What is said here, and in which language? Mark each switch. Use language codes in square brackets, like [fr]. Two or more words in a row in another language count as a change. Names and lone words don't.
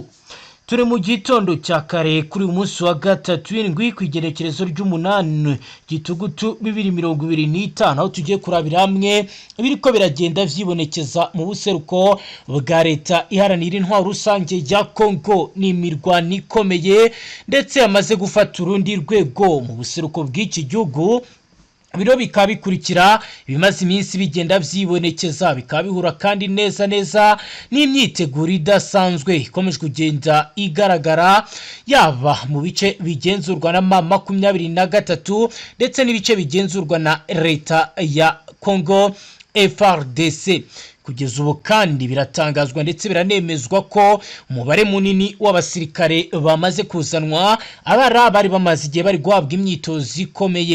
[rn] Turi mu gitondo cya kare kuri umunsi wa gatatu w'indwi kwigerekerezo ry'umunani gitugutu 2025 aho tugiye kurabira hamwe biriko biragenda vyibonekeza mu buseruko bwa leta iharanira intwaro rusange ya Kongo n'imirwano ikomeye ndetse yamaze gufata urundi rwego mu buseruko bw'iki gihugu. Biro bikabikurikira bimaze iminsi bigenda vyibonekeza bikabihura kandi neza n'imyiteguro idasanzwe ikomeje kugenda igaragara yaba mu bice bigenzurwa na M23 ndetse n'ibice bigenzurwa na leta ya Kongo FARDC. [rw] Kugeza ubu kandi biratangazwa ndetse biranemezwa ko umubare munini w'abasirikare bamaze kuzanwa bari bamaze igihe bari guhabwa imyitozo ikomeye.